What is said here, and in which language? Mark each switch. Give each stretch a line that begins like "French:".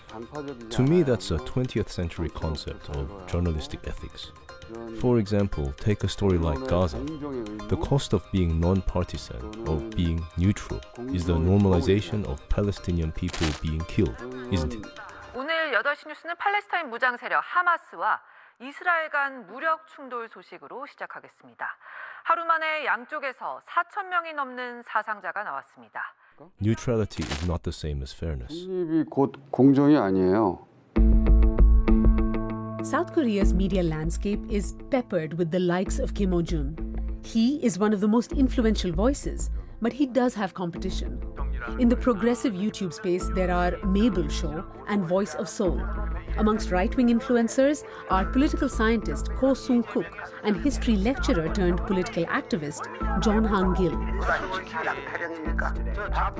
English: To me, that's a 20th century concept of journalistic ethics. For example, take a story like Gaza. The cost of being non-partisan, of being neutral, is the normalization of Palestinian people being killed, isn't it?
Korean: 오늘 8시 뉴스는 팔레스타인 무장 세력 하마스와 이스라엘 간 무력 충돌 소식으로 시작하겠습니다. 하루 만에 양쪽에서 4천 명이 넘는 사상자가 나왔습니다.
English: Neutrality is not the same as fairness.
Korean: 중립이 곧 공정이 아니에요.
English: South Korea's media landscape is peppered with the likes of Kim Ho-jun. He is one of the most influential voices, but he does have competition. In the progressive YouTube space, there are Mabel Show and Voice of Seoul. Amongst right-wing influencers are political scientist Ko Sung-kook and history lecturer-turned-political activist John Hang-gil.